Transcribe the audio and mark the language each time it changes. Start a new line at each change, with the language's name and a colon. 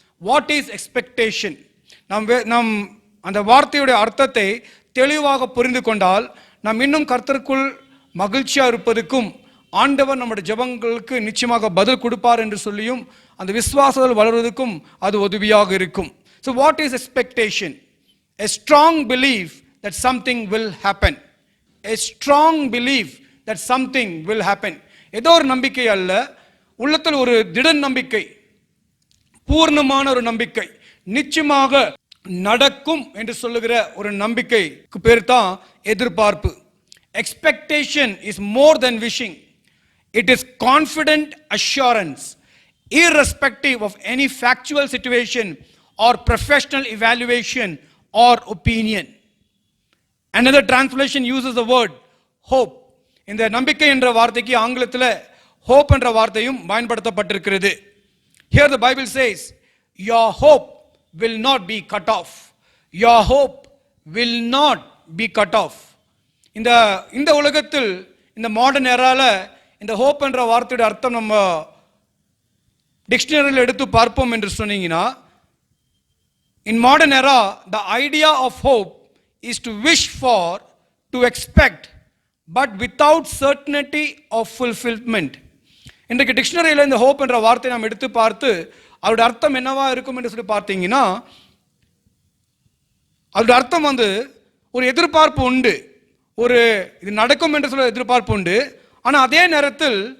English: What is expectation?
Tamil: நாம் அந்த வார்த்தையுடைய அர்த்தத்தை தெளிவாக புரிந்து கொண்டால் நாம் இன்னும் கர்த்தருக்குள் மகிழ்ச்சியாக இருப்பதற்கும் ஆண்டவர் நம்முடைய ஜெபங்களுக்கு நிச்சயமாக பதில் கொடுப்பார் என்று சொல்லியும் அந்த விசுவாசத்தில் வளர்வதற்கும் அது உதவியாக இருக்கும்.
English: So what is expectation? A strong belief that something will happen. A strong belief that something will happen.
Tamil: ஏதோ ஒரு நம்பிக்கை அல்ல, உள்ளத்தில் ஒரு திட நம்பிக்கை, பூர்ணமான ஒரு நம்பிக்கை, நிச்சயமாக நடக்கும் என்று சொல்லுகிற ஒரு நம்பிக்கைக்கு பேர் தான் எதிர்பார்ப்பு.
English: Expectation is more than wishing. It is confident assurance, irrespective of any factual situation or professional evaluation or opinion. Another translation uses the word hope.
Tamil: இந்த நம்பிக்கை என்ற வார்த்தைக்கு ஆங்கிலத்தில் hope என்ற வார்த்தையும் பயன்படுத்தப்பட்டிருக்கிறது.
English: Here the Bible says, your hope will not be cut off. Your hope will not be cut off.
Tamil: இந்த உலகத்தில் இந்த மாடர்ன் எரால இந்த ஹோப் என்ற வார்த்தையோட அர்த்தம் நம்ம டிக்ஷனரியில் எடுத்து பார்ப்போம் என்று சொன்னீங்கன்னா,
English: in modern era the idea of hope is to wish for, to expect, but without certainty of fulfillment.
Tamil: இன்றைக்கு டிக்ஷனரியில் இந்த ஹோப் என்ற வார்த்தை நாம் எடுத்து பார்த்து அவருடைய அர்த்தம் என்னவா இருக்கும் என்று சொல்லி பார்த்தீங்கன்னா, அவருடைய அர்த்தம் ஒரு எதிர்பார்ப்பு உண்டு, இது நடக்கும் என்று சொல்ல எதிர்பார்ப்பு உண்டு. ஆனால் அதே நேரத்தில்